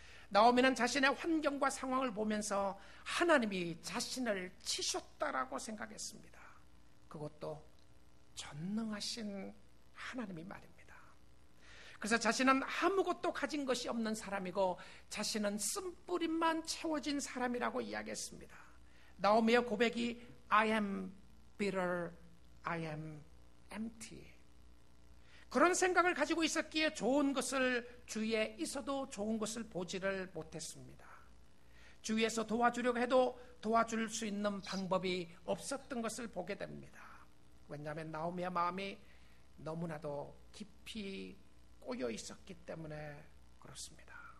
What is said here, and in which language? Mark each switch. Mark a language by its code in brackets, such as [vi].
[ko] 나오미는 자신의 환경과 상황을 보면서 하나님이 자신을 치셨다라고 생각했습니다. 그것도 전능하신 하나님이 말입니다. 그래서 자신은 아무것도 가진 것이 없는 사람이고 자신은 쓴뿌림만 채워진 사람이라고 이야기했습니다. 나오미의 고백이 [en] I am bitter, I am empty. [ko] 그런 생각을 가지고 있었기에 좋은 것을 주위에 있어도 좋은 것을 보지를 못했습니다. 주위에서 도와주려고 해도 도와줄 수 있는 방법이 없었던 것을 보게 됩니다. 왜냐하면 나오미의 마음이 너무나도 깊이 꼬여 있었기 때문에 그렇습니다.